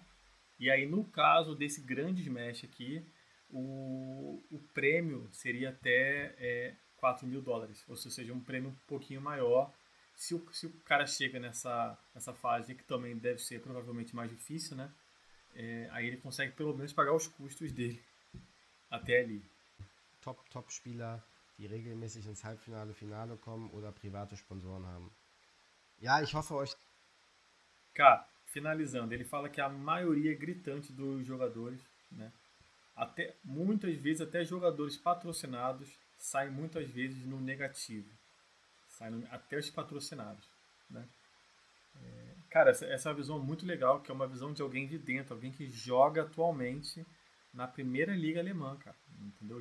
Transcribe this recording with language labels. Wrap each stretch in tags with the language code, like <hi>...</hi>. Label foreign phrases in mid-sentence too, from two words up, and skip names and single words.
<pt>E aí no caso desse grande smash aqui, o prêmio seria até US$ 4.000, ou seja, um prêmio um pouquinho maior. Se o cara chega nessa fase, que também deve ser provavelmente mais difícil, né? Aí ele consegue pelo menos pagar os custos dele até ali.</pt> <de>Top-Spieler, die regelmäßig ins Halbfinale, Finale kommen oder private Sponsoren haben. Ja, ich hoffe euch.</de> <pt>Cara, finalizando, ele fala que a maioria gritante dos jogadores, né? Até muitas vezes até jogadores patrocinados saem muitas vezes no negativo, até os patrocinados, né? Cara, essa é uma visão muito legal, que é uma visão de alguém de dentro, alguém que joga atualmente na primeira liga alemã, cara, entendeu?</pt>